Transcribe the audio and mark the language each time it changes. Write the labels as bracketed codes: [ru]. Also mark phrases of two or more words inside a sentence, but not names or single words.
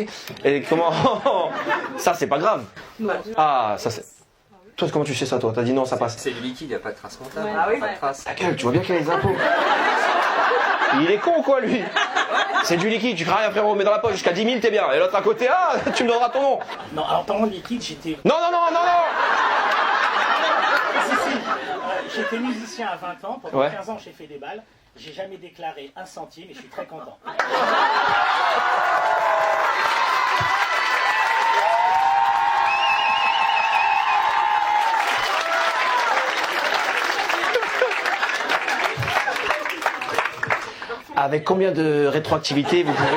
[fr] Et comment? Ça, c'est pas grave. Ah, ça c'est. Toi, comment tu sais ça, toi? T'as dit non, ça passe. C'est du liquide, il n'y a pas de trace comptable. Ah oui, Pas de trace. Ta gueule, tu vois bien qu'il y a les impôts. Il est con, quoi, lui? C'est du liquide, tu crains rien, frérot, mais dans la poche jusqu'à 10 000, t'es bien. Et l'autre à côté, ah, tu me donneras ton nom. Non, alors parlant de liquide, j'étais... Non, non, non, non, non. Si. J'étais musicien à 20 ans, pendant Ouais. 15 ans j'ai fait des balles, j'ai jamais déclaré un centime et je suis très content. Avec combien de rétroactivité vous pouvez...